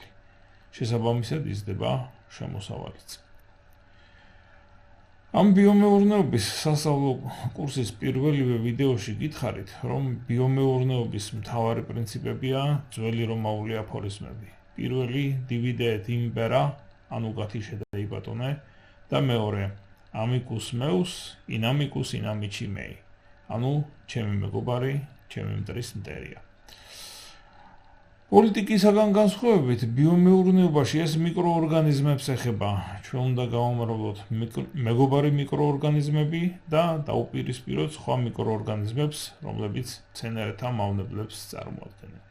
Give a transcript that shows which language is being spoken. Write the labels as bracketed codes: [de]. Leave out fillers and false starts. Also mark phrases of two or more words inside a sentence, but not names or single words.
[ka] შესაბამისად იზრდება შემოსავალიც. ამ ბიომეურნეობის სასწავლო კურსის პირველივე ვიდეოში გითხარით, რომ ბიომეურნეობის მთავარი პრინციპებია ძველი რომაული აფორიზმები. [la] პირველი divide et impera, [ka] ანუ გათიშე და იბატონე, და მეორე [la] amicus meus in amicus in amici mei, [ka] ანუ ჩემი მეგობარი, ჩემი მტრის მტერია. პოლიტიკისაგან განსხვავებით, ბიომეურნეობაში ეს მიკროორგანიზმებს ეხება. ჩვენ უნდა გავამრავლოთ მეგობარი მიკროორგანიზმები და დაუპირისპიროთ სხვა მიკროორგანიზმებს, რომლებიც მცენარეთა მავნებლებს წარმოადგენენ.